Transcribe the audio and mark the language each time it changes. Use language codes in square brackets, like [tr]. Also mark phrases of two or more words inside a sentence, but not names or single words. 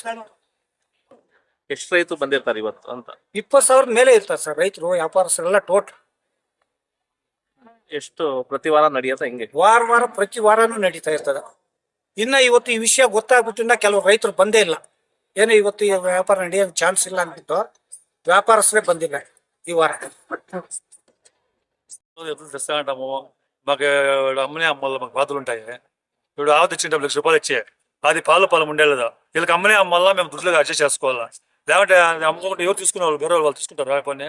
[kn] ಎಷ್ಟು ರೈತರು ಬಂದಿರ್ತಾರೆ ಇವತ್ತು ಅಂತ? 20,000 ಮೇಲೆ ಇರ್ತಾರೆ ಸರ್ ರೈತರು, ವ್ಯಾಪಾರಸ್ಥರೆಲ್ಲ ಟೋಟಲ್. ಎಷ್ಟು ಪ್ರತಿ ವಾರ ನಡೆಯುತ್ತೆ ಹಿಂಗೆ? ವಾರ ಪ್ರತಿ ವಾರನೂ ನಡೀತಾ ಇರ್ತದೆ. ಇನ್ನ ಇವತ್ತು ಈ ವಿಷಯ ಗೊತ್ತಾಗ್ಬಿಟ್ಟಿಂದ ಕೆಲವು ರೈತರು ಬಂದೇ ಇಲ್ಲ. ಏನೋ ಇವತ್ತು ಈ ವ್ಯಾಪಾರ ನಡೆಯೋ ಚಾನ್ಸ್ ಇಲ್ಲ ಅಂದ್ಬಿಟ್ಟು వ్యాపారస్తులే ಬಂದಿಲ್ಲ [te] ఈ వారం. తెస్తా అంటాము. మాకు అమ్మనే అమ్మాలి, మాకు బాధలు ఉంటాయి. ఇప్పుడు ఆవు తెచ్చిన డబ్బులు ₹1,00,000 ఇచ్చే అది పాలు ఉండేదా, వీళ్ళకి అమ్మనే అమ్మాలా, మేము దుడ్లుగా అడ్జస్ట్ చేసుకోవాలా. లేకుంటే అమ్ముకుంటే ఎవరు తీసుకునే వాళ్ళు, వేరే వాళ్ళు తీసుకుంటారు పని.